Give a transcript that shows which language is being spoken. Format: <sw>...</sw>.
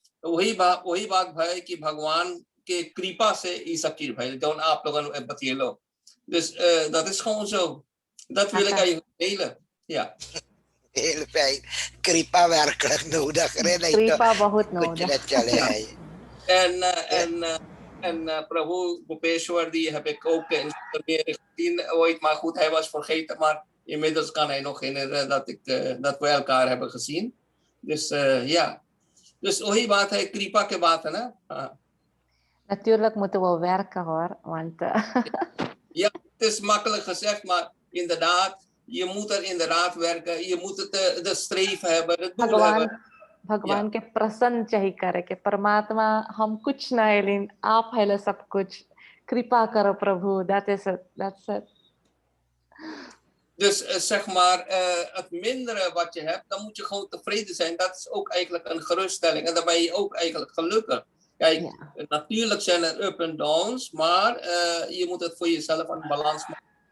<hi>वही बात भाई कि भगवान के कृपा से ये सब चीज भाई जो आप लोगों ने बताइए लो</hi> <nl>dus dat is gewoon zo. Dat wil ik eigenlijk delen. Ja. Heel fijn. Kripa werkelijk nodig.</nl> <hi>Kripa बहुत nodig.</hi> <nl>En En Prabhu Gopeshwar, die heb ik ook in meer gezien ooit. Maar goed, hij was vergeten. Maar inmiddels kan hij nog herinneren dat we elkaar hebben gezien. Dus ja. Dus</nl> <hi>ohi baat hai kripa ke baat hai na.</hi> <nl>Natuurlijk moeten we werken hoor, want Ja, het is makkelijk gezegd, maar inderdaad, je moet er inderdaad werken. Je moet de streven hebben, het doel hebben.</nl> <hi>भगवान के प्रसन्न चाहिए करे कि परमात्मा हम कुछ ना है लेकिन आप है सब कुछ कृपा करो प्रभु</hi> <en>that's it.</en> <nl>Dus zeg maar, het mindere wat je hebt, dan moet je gewoon tevreden zijn. Dat is ook eigenlijk een geruststelling. En dan ben je ook eigenlijk gelukkig. Kijk, natuurlijk zijn er up en downs, maar je moet het voor jezelf een balans maken.</nl>